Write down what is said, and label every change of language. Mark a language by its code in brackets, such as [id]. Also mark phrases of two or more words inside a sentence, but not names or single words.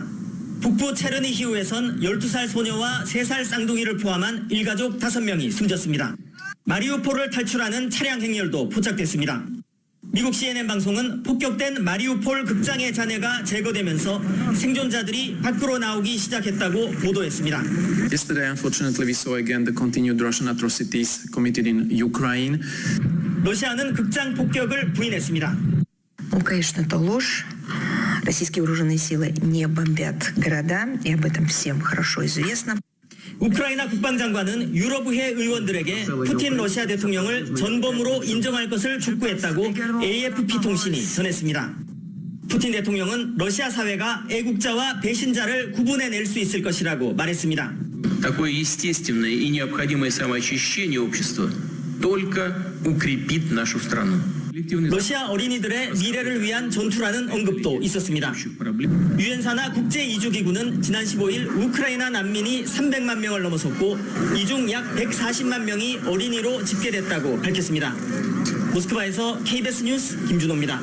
[ko] 북부 체르니히우에선 12살 소녀와 3살 쌍둥이를 포함한 일가족 5명이 숨졌습니다. 마리우폴을 탈출하는 차량 행렬도 포착됐습니다. 미국 CNN 방송은 폭격된 마리우폴 극장의 잔해가 제거되면서 생존자들이 밖으로 나오기 시작했다고 보도했습니다. [en] Yesterday, unfortunately, we saw again the continued Russian atrocities committed in Ukraine. [ko] 러시아는 극장 폭격을 부인했습니다. [ru] Конечно, это ложь. Российские вооруженные силы не бомбят города, и об этом всем хорошо известно. [ko] 우크라이나 국방장관은 유럽의회 의원들에게 푸틴 러시아 대통령을 전범으로 인정할 것을 촉구했다고 AFP 통신이 전했습니다. 푸틴 대통령은 러시아 사회가 애국자와 배신자를 구분해낼 수 있을 것이라고 말했습니다. [ru] Такое естественное и необходимое самоочищение общества только укрепит нашу страну. [ko] 러시아 어린이들의 미래를 위한 전투라는 언급도 있었습니다. 유엔 산하 국제 이주기구는 지난 15일 우크라이나 난민이 300만 명을 넘어섰고 이 중 약 140만 명이 어린이로 집계됐다고 밝혔습니다. 모스크바에서 KBS 뉴스 김준호입니다.